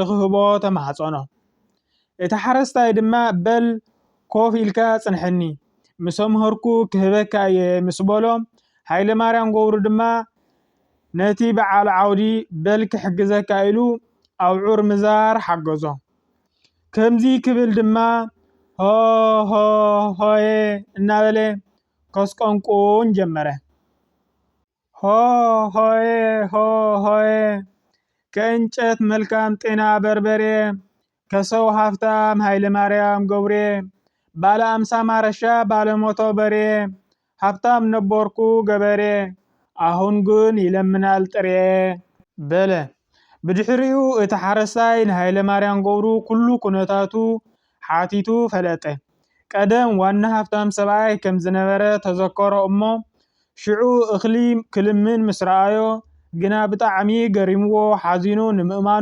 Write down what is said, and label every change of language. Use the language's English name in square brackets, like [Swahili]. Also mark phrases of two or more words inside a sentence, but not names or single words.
[Tigrinya] ክህቦ ተማሃፀኖ። እቲ ሓረስታይ ድማ በል ኮፍ ኢልካ ፅንሐኒ ምስ ኣምሃርኩ ክህበካ እየ ምስ በሎ ሃይለማርያም ገብሩ ድማ ነቲ በዓል ዓውዲ በል ክሕግዘካ ኢሉ ኣብዑር ምዛር ሓገዞ። ከምዚ ክብል ድማ ሆ ሆ ሆዬ እናበለ ከስቆንቁን ጀመረ። [Amharic] ሆ ሆዬ ሆ ሆዬ ከእንጨት መልካም ጤና በርበሬ ከሰው ሀብታም ሃይለማርያም ገብሬ ባለ 50 ማረሻ ባለ ሞቶ በሬ ሀብታም ነበርኩ ገበሬ አሁን ግን ይለምናል ጥሬ [Tigrinya] በለ። ብድሕሪኡ እቲ ሓረስታይ ንሃይለማርያም ገብሩ ኩሉ ኩነታቱ ሓቲቱ ፈለጠ። ቀደም ዋና ሃብታም ሰብኣይ ከም ዝነበረ ተዘከሮ እሞ ሽዑ እኽሊ ክልምን ምስ ረኣዮ ግና ብጣዕሚ ገሪምዎ ሓዚኑ ንምእማኑ